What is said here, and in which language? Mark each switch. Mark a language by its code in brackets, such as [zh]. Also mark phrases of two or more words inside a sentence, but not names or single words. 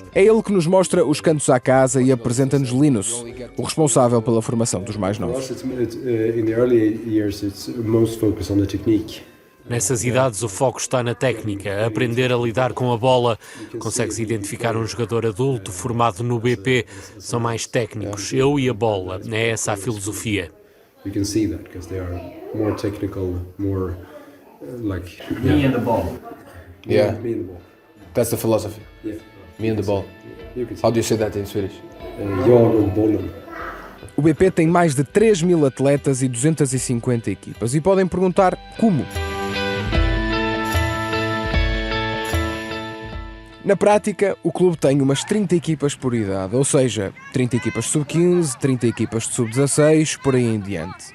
[pt] É ele que nos mostra os cantos à casa e apresenta-nos Linus, o responsável pela formação dos mais novos. Nessas idades o foco está na técnica, aprender a lidar com a bola. Consegues identificar um jogador adulto formado no BP, são mais técnicos, eu e a bola, é essa a filosofia. [en] You can see that because they are more technical, more like me and the ball. Yeah, me and the ball. that's the philosophy. Yeah. Me and the ball. You can see. How do you say that in Swedish? [sv] Jag och bollen. [pt] O BP tem mais de 3.000 atletas e 250 equipas. E podem perguntar como? Na prática, o clube tem umas 30 equipas por idade, ou seja, 30 equipas de sub-15, 30 equipas de sub-16, por aí em diante.